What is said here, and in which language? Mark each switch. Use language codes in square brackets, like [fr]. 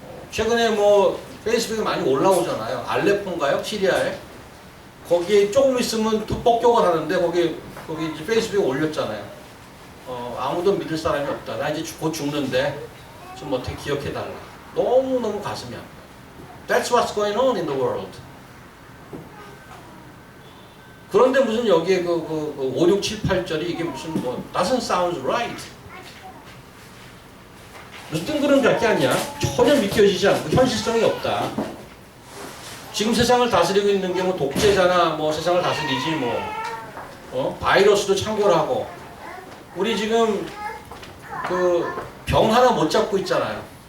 [ko] 최근에 뭐 페이스북에 많이 올라오잖아요. 알레포인가요? 시리아에 거기에 조금 있으면 또 폭격을 하는데 거기 이제 페이스북에 올렸잖아요. 아무도 믿을 사람이 없다. 나 이제 곧 죽는데 좀 어떻게 기억해달라. 너무너무 가슴이 아파. [en] That's what's going on in the world. [ko] 그런데 무슨 여기에 그 5, 6, 7, 8절이 이게 무슨 뭐 [en] doesn't sound right. [ko] 무슨 뜬구름 같게 아니야. 전혀 믿겨지지 않고 현실성이 없다. 지금 세상을 다스리고 있는 게 뭐 독재자나 뭐 세상을 다스리지 뭐 바이러스도 창궐 하고 우리 지금 그 병 하나 못 잡고 있잖아요.